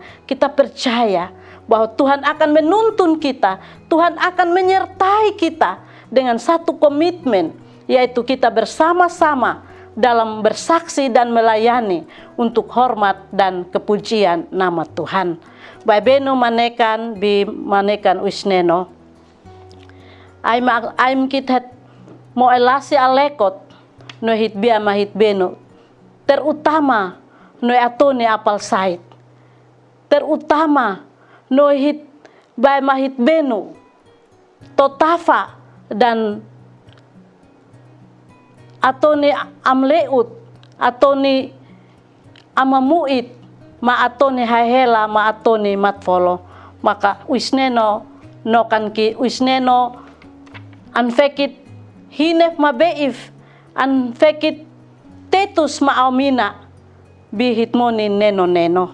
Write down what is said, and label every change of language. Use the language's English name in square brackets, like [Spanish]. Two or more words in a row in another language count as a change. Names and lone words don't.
[Indonesian] Kita percaya bahwa Tuhan akan menuntun kita, Tuhan akan menyertai kita dengan satu komitmen, yaitu kita bersama-sama dalam bersaksi dan melayani untuk hormat dan kepujian nama Tuhan. [Uab Meto] Baibeno manekan bi manekan wisneno. Aim kita mo elasi alekot no hitbia mahit beno, terutama no atone apal sait, terutama no hit bay mahit beno, totafa dan atone amleut, atone amamuit, ma atone hahela, ma atone matfolo. Maka wisneno no kan ki wisneno anfekit hinef mabeif, anfekit tetus maamina bihitmoni neno-neno.